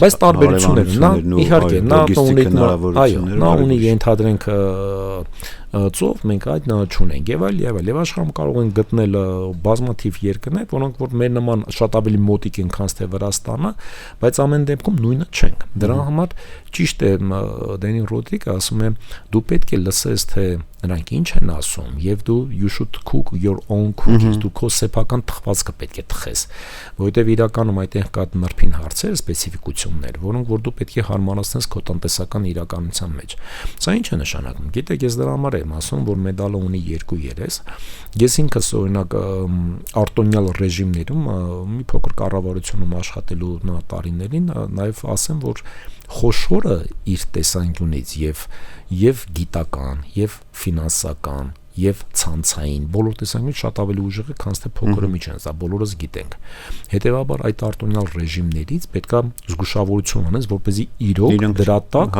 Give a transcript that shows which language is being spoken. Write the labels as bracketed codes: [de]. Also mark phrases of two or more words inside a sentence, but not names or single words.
[hy] բայց տարբերություններ, իհարկե, նա ունի ենթադրենք ծով, մենք այդ չունենք եւ այլ եւ աշխարհում կարող են գտնել բազմաթիվ երկրներ, որոնք որ մեր նման շատ ավելի մոտիկ են, քան թե Վրաստանը, բայց ամեն դեպքում նույնը չենք։ Դրա համար ճիշտ է Դենի Ռոդրիգը ասում է, դու պետք է լսես, թե նրանք ինչ են ասում, եւ դու [en] you should cook your own cookies, [hy] դու քո սեփական թխվածքը պետք է թխես, որովհետեւ իրականում այդտեղ կա նրբին հարցեր, սպეციფიკություններ, որոնք որ դու պետք է հարմարացնես քո տնտեսական իրականության մեջ։ Սա ինչ է նշանակում։ Գիտեք, ես դրա համար եմ ասում, որ մեդալը ունի երկու երես։ Ես ինքս օրինակ արտոնյալ ռեժիմներում մի փոքր կառավարությունում աշխատելու տարիներին նաև ասեմ, որ խոշորը իր տեսանկյունից եւ գիտական, եւ ֆինանսական, եւ ցանցային բոլոր տեսանկյունից շատ ավելի ուժեղ է, քան թե փոքրը միջին, սա բոլորս գիտենք։ Հետևաբար այդ արտոնյալ ռեժիմներից պետքա զգուշավորություն անես, որպեսզի իրոք դրա տակ